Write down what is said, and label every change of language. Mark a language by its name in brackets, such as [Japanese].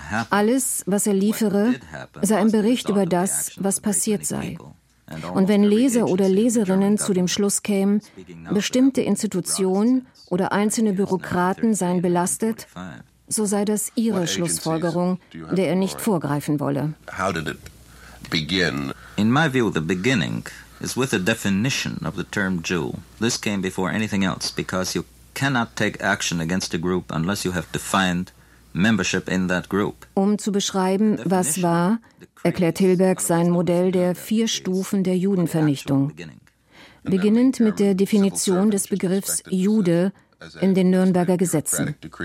[German] Alles, was er liefere, sei ein Bericht über das, was passiert sei. Und wenn Leser oder Leserinnen zu dem Schluss kämen, bestimmte Institutionen oder einzelne Bürokraten seien belastet, so sei das ihre Schlussfolgerung, der er nicht vorgreifen wolle. [English] How did it begin? In my view, the beginning is with the definition of the term Jew. This came before anything else, because you cannot take action against a group unless you have defined membership in that group. [German] Um zu beschreiben, was war, erklärt Hilberg sein Modell der vier Stufen der Judenvernichtung. Beginnend mit der Definition des Begriffs Jude in den Nürnberger Gesetzen.